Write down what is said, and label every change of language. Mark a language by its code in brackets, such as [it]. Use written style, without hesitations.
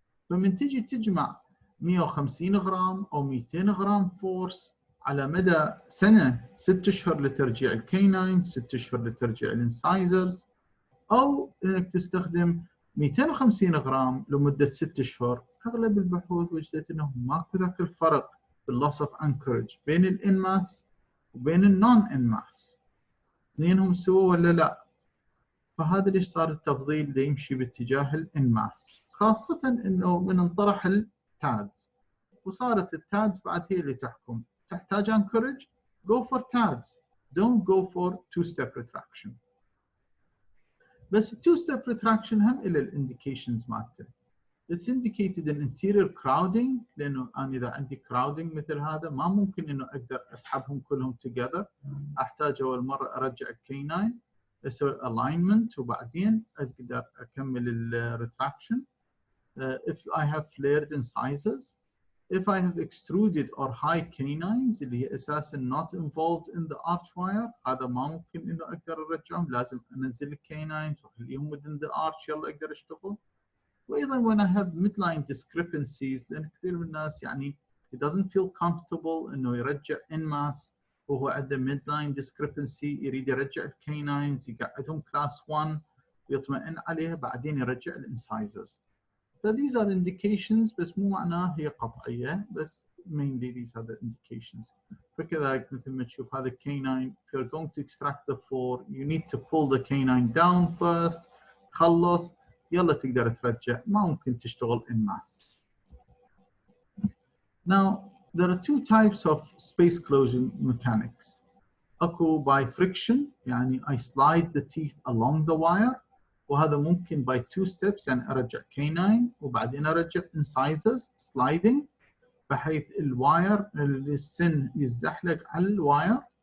[ar] فمن تجي تجمع 150 غرام او 200 غرام فورس على مدى سنه 6 اشهر لترجيع الكيناين، 6 اشهر لترجيع الانسايزرز، او انك تستخدم 250 غرام لمده 6 اشهر، اغلب البحوث وجدت انه ماكو ذاك الفرق باللوس اوف انكورج بين الانماس وبين النون انماس. اثنينهم سوا ولا لا؟ فهذا ليش صار التفضيل دا يمشي باتجاه الانماس، خاصه انه من انطرح التادز وصارت التادز بعد هي اللي تحكم. تحتاج انكورج [en] go for tads, don't go for two-step retraction. [ar] بس two-step retraction هم إلى الانديكيشنز مالته. [en] It's indicated in anterior crowding، [ar] لأنه أنا إذا عندي crowding مثل هذا ما ممكن إنه أقدر أسحبهم كلهم together، أحتاج أول مرة أرجع الكيناين، أسوي alignment وبعدين أقدر أكمل ال retraction. [en] If I have flared incisors, if I have extruded or high canines [ar] اللي هي أساساً [en] not involved in the archwire، [ar] هذا ما ممكن إنه أقدر أرجعهم، لازم أنزل الcanines وأخليهم [en] within the arch [ar] يلا أقدر أشتغل. وأيضاً when I have midline discrepancies، لأن كثير من الناس يعني [en] he doesn't feel comfortable [ar] إنه يرجع in mass وهو عنده midline discrepancy، يريد يرجع الcanines يقعدهم class 1 ويطمئن عليها بعدين يرجع الانسايزرز. [en] So these are indications، [ar] بس مو معناه هي قطعية، بس [en] mainly these are the indications. [ar] فكذلك مثل ما تشوف هذا canine، [en] if you're going to extract the four you need to pull the canine down first، [ar] تخلص يلا تقدر ترجع، ما ممكن تشتغل in mass. [en] Now there are two types of space closure mechanics. [ar] اكو by friction، يعني [en] I slide the teeth along the wire، [ar] وهذا ممكن by two steps، يعني أرجع canine وبعدين أرجع incisors sliding، بحيث الواير السن يزحلق على الواير،